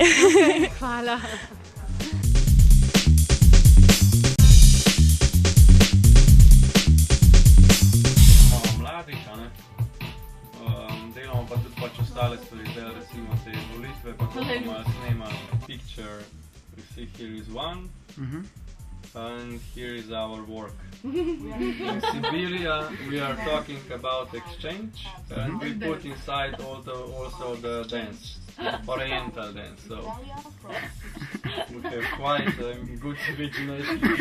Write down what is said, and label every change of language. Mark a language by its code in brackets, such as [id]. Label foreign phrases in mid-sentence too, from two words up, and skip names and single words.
[sl] Hvala. Delamo pa tudi ostale stvari, zdaj recimo te volitve, pa ko bomo snemali picture, [en] you see here is one, and here is our work. In Siberia we are talking about exchange, and we put inside also the dance, oriental dance, so we have quite a good imagination.